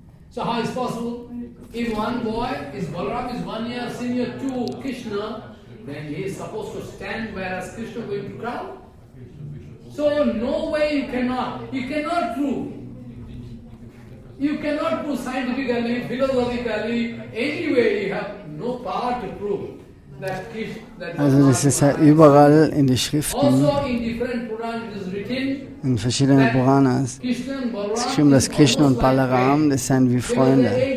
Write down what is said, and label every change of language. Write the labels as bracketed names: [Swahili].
[English] So how is possible? If one boy Balaram is 1 year senior to Krishna, then he is supposed to stand, whereas Krishna is going to crawl. So no way you cannot prove. You cannot prove scientifically, philosophically, anyway you have no power to prove that Krishna. [German] Also das ist ja überall in den Schriften, [English] Also in different Puranas it is written, [German] in verschiedenen Puranas. Es ist geschrieben, dass Krishna und Balaram, das sind wie Freunde.